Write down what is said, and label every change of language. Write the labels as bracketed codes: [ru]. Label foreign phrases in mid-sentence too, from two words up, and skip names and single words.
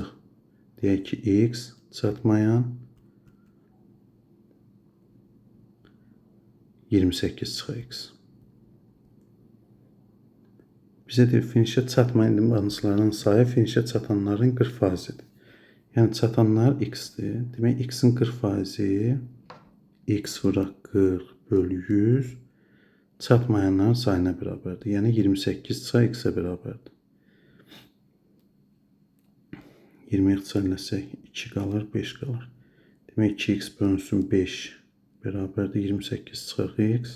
[az] Deyək ki, x çatmayan 28 çıx x. Bizə deyir, finişə çatmayan idmançıların sayı finişə çatanların 40%-dir. Yəni çatanlar x-dir. Demək, x-in 40%-i x vuraq 40 böl 100 çatmayanların sayına bərabərdir. Yəni 28 çıx x-ə bərabərdir. 20 ixtisarləsək 2 qalır, 5 qalır. Demək, 2x bölünsün 5 bərabərdir 28 çıx x.